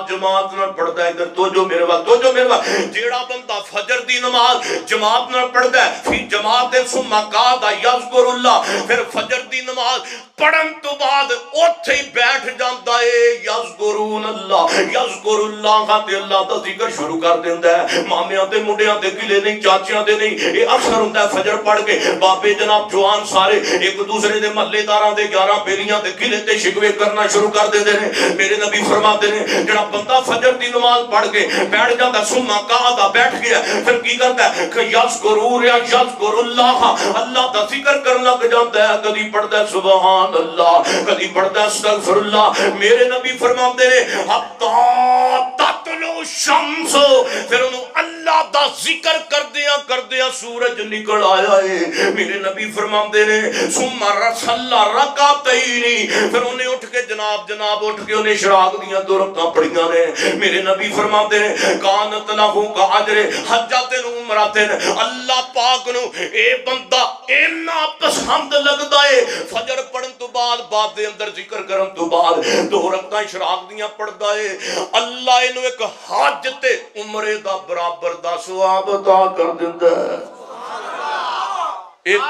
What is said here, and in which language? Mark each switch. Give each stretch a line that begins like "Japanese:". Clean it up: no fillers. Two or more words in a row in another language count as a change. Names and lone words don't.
Punjabi: جماعت نہ پڑھتا ہے ادھر توجہ میرے وقت جڑا بندہ فجر دی نماز جماعت نہ پڑھتا ہے پھر جماعت
Arabic: ثم قعد یذکر اللہ
Punjabi: پھر فجر دی نماز پڑھن تو بعد اوتھے ہی بیٹھ جاندا ہے
Arabic: یذکرون اللہ
Punjabi: تے اللہ دا ذکر شروع کر دیندا ہے مامیاں تے منڈیاں تے گلے نہیں چاچیاں تے نہیں اے اکثر ہوندا ہے فجر پڑھ کے بابے جناب جوان سارے ایک دوسرے دے محلے داراں دے 11 بیلیاں تے گلے تے شکوے کرنا شروع کر دیندے نے
Urdu: میرے نبی فرماتے ہیں
Punjabi: جڑا بندہ فجر دی نماز پڑھ کے بیٹھ جاندا
Arabic: ثم قعد
Punjabi: بیٹھ گیا پھر کی کرتا ہے کہ یذکر اللہ دا ذکر کرنا لگ جاندا ہے
Urdu: کبھی پڑھتا ہے سبحان اللہ کبھی پڑھتا ہے استغفر اللہ میرے نبی فرماتے ہیں
Arabic: حتی تطلع الشمس
Punjabi: پھر انہوں اللہ دا ذکر کردیاں سورج نکل آیا ہے
Urdu: میرے نبی فرماتے ہیں
Arabic: ثم صلی رکعتین
Punjabi: پھر انہیں اٹھ کے جناب اٹھ کے انہیں اشراق دیاں 2 رکعتاں پڑھیاں نے
Urdu: میرے نبی فرماتے ہیں
Arabic: کانت لہو کاجر حجۃ و عمرۃ
Punjabi: اللہ پاک نو اے بندہ اینا پسند لگدا ہے فجر پڑھن تو بعد دے اندر ذکر کرن تو بعد 2 رکعتاں اشراق دیاں پڑھدا ہے اللہ اینو ایک حج تے عمرے دا برابر دا ثواب عطا کر دیندا ہے
Arabic: سبحان اللہ